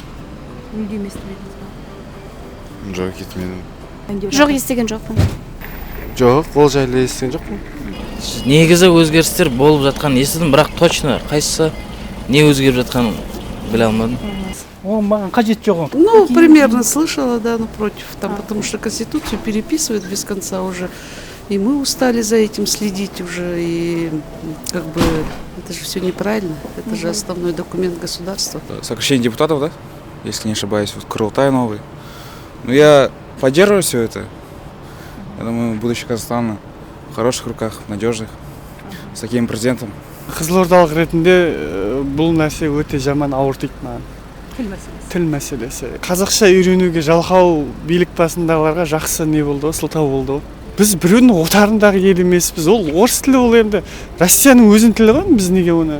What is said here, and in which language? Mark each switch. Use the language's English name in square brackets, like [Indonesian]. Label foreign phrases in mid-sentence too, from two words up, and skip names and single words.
[Kazakh] Мүлдем естімедіңіз ба? Жоқ, кетмедім. Жоқ, естіген жоқпын. Жоқ, ол жайлы естіген жоқпын. Негізі өзгерістер болып жатқан естідім, бірақ точно қайсысы не өзгеріп жатқанын біле алмадым. Маған қажет жоқ. [Russian] Ну, примерно слышала, да, напротив, там, потому что Конституцию переписывают без конца уже, и мы устали за этим следить уже, и как бы это же все неправильно, это же основной документ государства. Сокращение депутатов, да, если не ошибаюсь, вот Курултай новый. Ну, я поддерживаю все это. Я думаю, будущее Казахстана в хороших руках, надежных, с таким президентом. [Kazakh] Қызылордалық ретінде бұл нәрсе өте жаман ауыр тиді маған. Тіл мәселесі. Қазақша үйренуге жалқау билік басындағыларға жақсы не болды, сылтау болды. Біз біреудің отарындағы ел емеспіз. Ол орыс тілі ол енді Россияның өзінің тілі ғой, біз неге оны?